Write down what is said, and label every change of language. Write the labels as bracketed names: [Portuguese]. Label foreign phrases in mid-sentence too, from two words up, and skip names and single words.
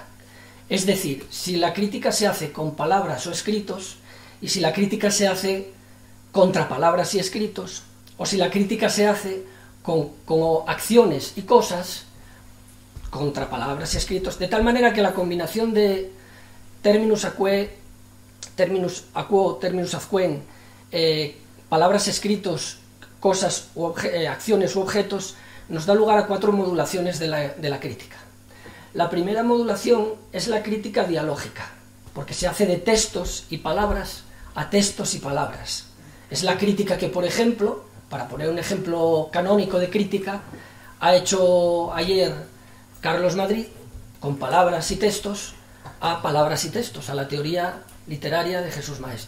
[Spanish] Es decir, si la crítica se hace con palabras o escritos, y si la crítica se hace contra palabras y escritos, o si la crítica se hace con acciones y cosas contra palabras y escritos, de tal manera que la combinación de [Latin] terminus a quo, terminus ad quem, [Spanish] palabras escritos cosas, acciones u objetos, nos da lugar a 4 modulaciones de la crítica. La primera modulación es la crítica dialógica, porque se hace de textos y palabras a textos y palabras. Es la crítica que, por ejemplo, para poner un ejemplo canónico de crítica, ha hecho ayer Carlos Madrid, con palabras y textos, a palabras y textos, a la teoría literaria de Jesús Maestro.